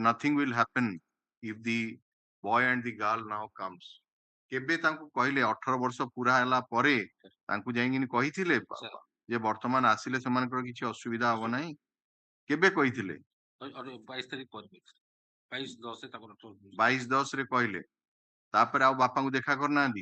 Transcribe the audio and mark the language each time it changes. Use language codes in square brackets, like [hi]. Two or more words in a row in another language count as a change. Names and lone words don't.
[en] nothing will happen if the boy and the girl now comes, [or] କେବେ ତାଙ୍କୁ କହିଲେ 18 ବର୍ଷ ପୁରା ହେଲା ପରେ ତାଙ୍କୁ ଯାଇକିନି କହିଥିଲେ ଯେ ବର୍ତ୍ତମାନ ଆସିଲେ ସେମାନଙ୍କର କିଛି ଅସୁବିଧା ହବ ନାହିଁ? କେବେ କହିଥିଲେ? 22/10 ରେ କହିଲେ, ତାପରେ ଆଉ ବାପାଙ୍କୁ ଦେଖା କରିନାହାନ୍ତି?